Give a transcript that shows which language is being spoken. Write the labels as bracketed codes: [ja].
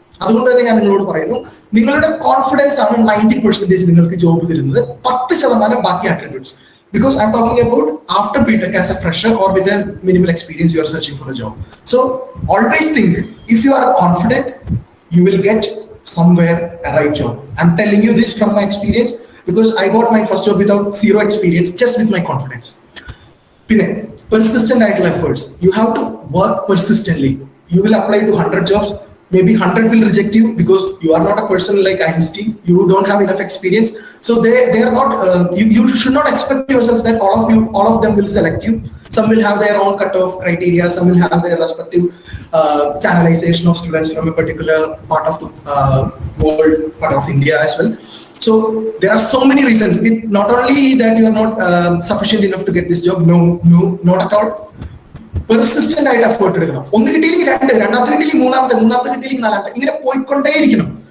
[ml] അതുകൊണ്ട് തന്നെ ഞാൻ നിങ്ങളോട് പറയുന്നു, നിങ്ങളുടെ കോൺഫിഡൻസ് ആണ് 90% നിങ്ങൾക്ക് ജോബ് തരുന്നത്, 10% ബാക്കി attributes. [en] Because I'm talking about after BTech as a fresher or with a minimal experience, you are searching for a job. So always think, if you are confident, you will get somewhere a right job. I'm telling you this from my experience because I got my first job without zero experience, just with my confidence. Persistent idle efforts. You have to work persistently. You will apply to 100 jobs. Maybe 100 will reject you because you are not a person like Einstein. You don't have enough experience. So they are not. You should not expect yourself that all of them will select you. Some will have their own cutoff criteria. Some will have their respective channelization of students from a particular part of the world, part of India as well. So there are so many reasons. Not only that you are not sufficient enough to get this job. No, not at all. [ml] Persistent ആയിട്ട് effort എടുക്കണം. ഒന്ന് കിട്ടിയില്ലെങ്കിൽ രണ്ടാമത്തെ കിട്ടിയില്ലെങ്കിൽ മൂന്നാമത്തെ കിട്ടിയില്ലെങ്കിൽ നാലാമത്തെ, ഇങ്ങനെ പോയിക്കൊണ്ടേയിരിക്കണം.